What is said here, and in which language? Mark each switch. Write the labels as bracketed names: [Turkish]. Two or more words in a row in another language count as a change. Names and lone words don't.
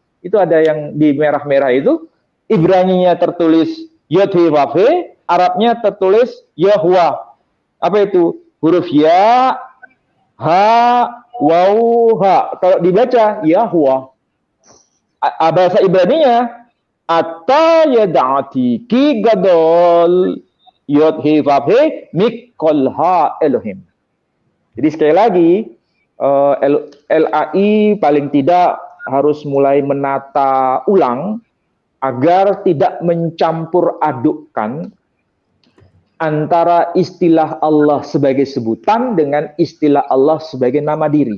[Indonesian] Itu ada yang di merah-merah itu. Ibraninya tertulis Yod-Heh-Vav-Heh, Arabnya tertulis Yahweh. Apa itu? Huruf ya, ha, waw, ha. Kalau dibaca Yahweh. Bahasa Ibraninya [Hebrew] עתה ידעתי כי גדול יהוה מכל האלהים. [Indonesian] Jadi sekali lagi LAI paling tidak harus mulai menata ulang agar tidak mencampur adukkan antara istilah Allah sebagai sebutan dengan istilah Allah sebagai nama diri.